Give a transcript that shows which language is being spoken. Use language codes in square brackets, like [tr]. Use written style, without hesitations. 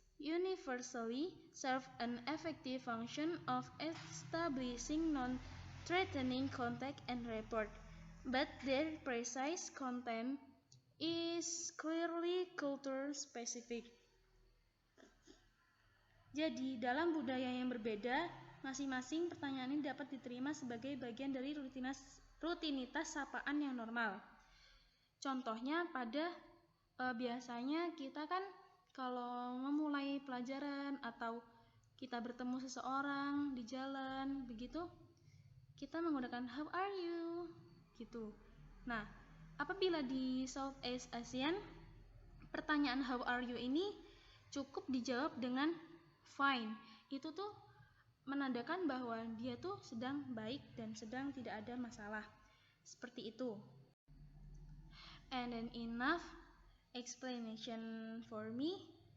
[en] universally serve an effective function of establishing non-threatening contact and rapport, but their precise content is clearly culture-specific. [id] Jadi, dalam budaya yang berbeda, masing-masing pertanyaan ini dapat diterima sebagai bagian dari rutinitas sapaan yang normal. Contohnya biasanya kita kan kalau memulai pelajaran atau kita bertemu seseorang di jalan, begitu, kita menggunakan [en] how are you, [id] gitu. Nah, apabila di Southeast Asian, pertanyaan [en] how are you [id] ini cukup dijawab dengan fine. Itu tuh menandakan bahwa dia tuh sedang baik dan sedang tidak ada masalah. Seperti itu. [en] And then enough explanation for me.